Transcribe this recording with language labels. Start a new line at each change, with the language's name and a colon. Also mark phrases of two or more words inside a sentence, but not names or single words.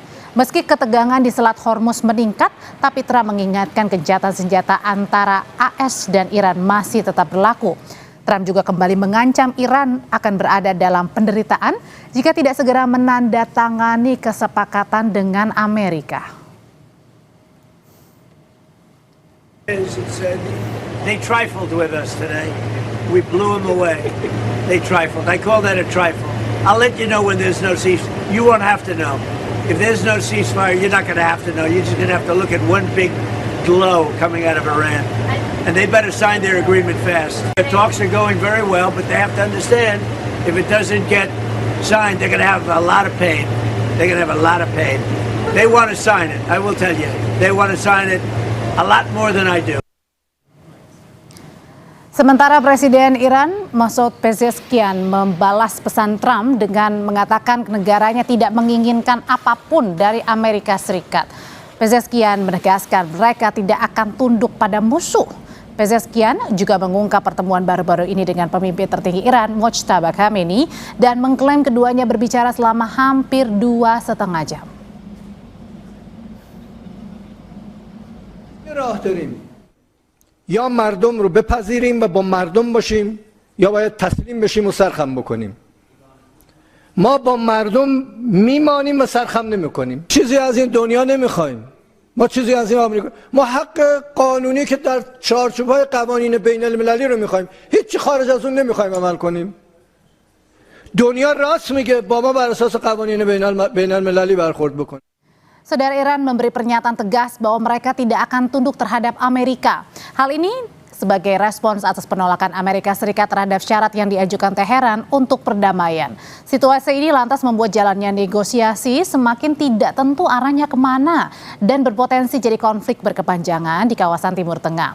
Indonesian: Meski ketegangan di Selat Hormuz meningkat, tapi Trump mengingatkan gencatan senjata antara AS dan Iran masih tetap berlaku. Trump juga kembali mengancam Iran akan berada dalam penderitaan jika tidak segera menandatangani kesepakatan dengan Amerika.
English: They trifled with us today. We blew them away. They trifled. I call that a trifle. I'll let you know when there's no ceasefire. You won't have to know. If there's no ceasefire, you're not going to have to know. You're just going to have to look at one big glow coming out of Iran. And they better sign their agreement fast. The talks are going very well, but they have to understand if it doesn't get signed, they're going to have a lot of pain. They're going to have a lot of pain. They want to sign it, I will tell you. They want to sign it a lot more than I do.
Indonesian: Sementara Presiden Iran Masoud Pezeshkian membalas pesan Trump dengan mengatakan negaranya tidak menginginkan apapun dari Amerika Serikat. Pezeshkian menegaskan mereka tidak akan tunduk pada musuh. Pezeshkian juga mengungkap pertemuan baru-baru ini dengan pemimpin tertinggi Iran Mojtaba Khamenei dan mengklaim keduanya berbicara selama hampir 2,5 jam.
Persian: یا مردم رو بپذیریم و با مردم باشیم یا باید تسلیم بشیم و سرخم بکنیم. ما با مردم میمانیم و سرخم نمیکنیم. چیزی از این دنیا نمیخوایم. ما چیزی از این آمریکا، ما حق قانونی که در چارچوب‌های قوانین بین المللی رو میخوایم. هیچ خارج از اون نمیخوایم عمل کنیم. دنیا راست میگه با ما بر اساس قوانین بین المللی برخورد بکنیم.
Indonesian: Saudara, Iran memberi pernyataan tegas bahwa mereka tidak akan tunduk terhadap Amerika. Hal ini sebagai respons atas penolakan Amerika Serikat terhadap syarat yang diajukan Teheran untuk perdamaian. Situasi ini lantas membuat jalannya negosiasi semakin tidak tentu arahnya kemana dan berpotensi jadi konflik berkepanjangan di kawasan Timur Tengah.